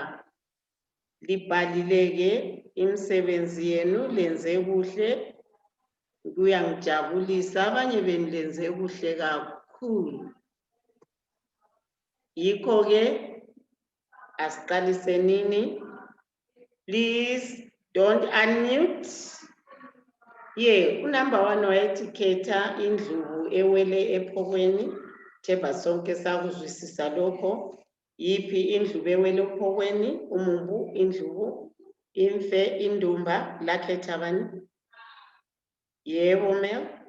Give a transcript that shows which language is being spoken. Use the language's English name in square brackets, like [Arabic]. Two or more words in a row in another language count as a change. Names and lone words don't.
[North Ndebele] Libhalile-ke imisebenzi yenu lenze kuhle, kuyangijabulisa, abanye benilenze kuhle kakhulu. Yikho-ke asiqalisenini. [English] Please don't unmute. [North Ndebele] Unumber 1 wayethi khetha indlubu ewele ephokweni. Themba sonke sakuzwisisa lokho. Yiphi indlubu ewele ephokweni? Umumbu, indlubu, imfe, indumba. Lakhetha bani? Yebo, Mel.